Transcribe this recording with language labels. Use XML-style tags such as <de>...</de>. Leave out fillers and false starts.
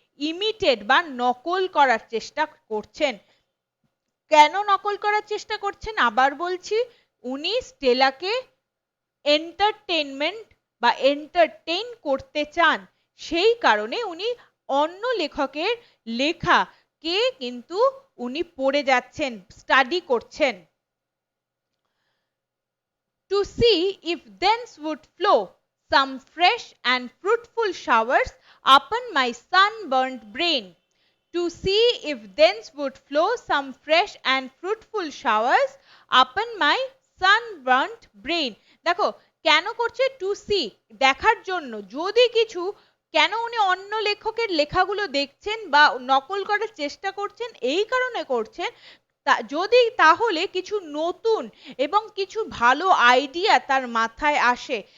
<bn>Imitate বা নকল করার চেষ্টা করছেন। কেন নকল করার চেষ্টা করছেন আবার বলছি, উনি স্টেলাকে এন্টারটেনমেন্ট বা এন্টারটেইন করতে চান, সেই কারণে উনি অন্য লেখকের লেখাকে কিন্তু উনি পড়ে যাচ্ছেন, স্টাডি করছেন।</bn> <en>To see if thence would flow some fresh and fruitful showers upon my sunburnt brain. To see if thence would flow some fresh and fruitful showers upon my sunburnt brain.</en> <bn>দেখো কেন করছে,</bn> <en>to see</en> <bn>দেখার জন্য, যদি কিছু, কেন উনি অন্য লেখকের লেখাগুলো দেখছেন বা নকল করার চেষ্টা করছেন, এই কারণে করছেন যদি তাহলে কিছু নতুন এবং কিছু ভালো আইডিয়া তার মাথায় আসে।</bn>